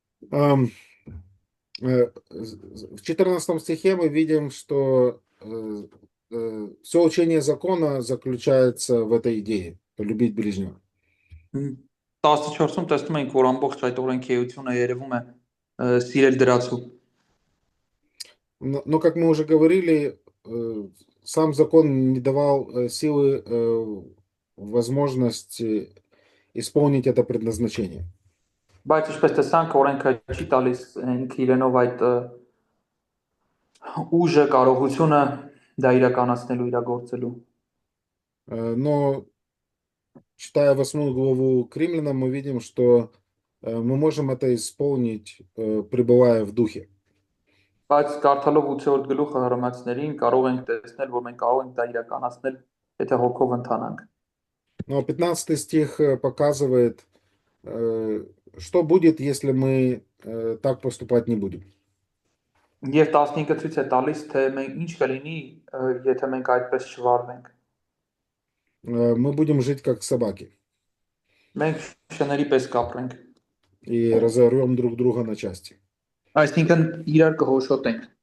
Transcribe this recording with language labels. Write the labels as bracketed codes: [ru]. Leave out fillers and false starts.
[ru] Ам, В 14 стихе мы видим, что все учение закона заключается в этой идее – полюбить ближнего. [hy] 14-ում տեսնում ենք, որ ամբողջ այդ օրենքի էությունը երևում է սիրել դրացու։ [ru] Но, как мы уже говорили, сам закон не давал силы, возможности исполнить это предназначение. [hy] Բայց ինչպես տեսանք, օրենքը չի տալիս ինք իրենով այդ ուժը, կարողությունը դա իրականացնելու, իրագործելու։ [ru] Но, читая 8 главу к Римлянам, мы видим, что мы можем это исполнить, пребывая в духе. [hy] Բայց կարդալով 8-րդ գլուխը հռոմեացիներին կարող ենք տեսնել, որ մենք կարող ենք դա իրականացնել, եթե հոգով ընթանանք։ [ru] Но 15 стих показывает, что будет, если мы так поступать не будем. [hy] Եվ 15-ը ցույց է տալիս, թե մենք ինչ կլինի, եթե մենք այդպես չվարվենք։ [ru] Мы будем жить как собаки [hy] Մենք շների պես կապրենք։ [ru] и разорвем друг друга на части. [hy] Այսինքն իրար կհոշոտենք։